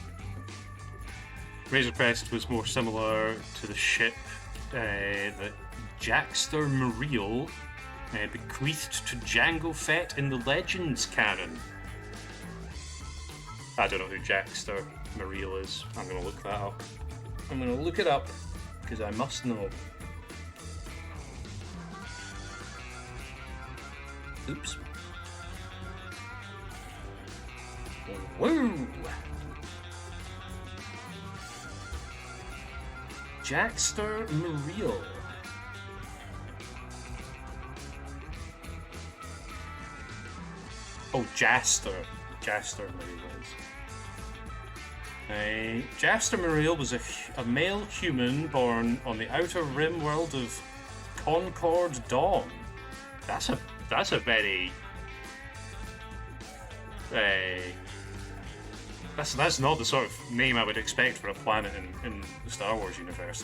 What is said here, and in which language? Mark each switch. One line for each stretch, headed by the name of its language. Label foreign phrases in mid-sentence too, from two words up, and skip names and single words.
English: Razor Crest was more similar to the ship that Jackster Muriel bequeathed to Jango Fett in the Legends canon. I don't know who Jackster Muriel is. I'm going to look that up. I'm going to look it up because I must know. Oops. Woo! Jackster Muriel. Oh, Jaster. Jaster Muriel. Jaster Muriel was a male human born on the outer rim world of Concord Dawn. That's a very that's not the sort of name I would expect for a planet in the Star Wars universe.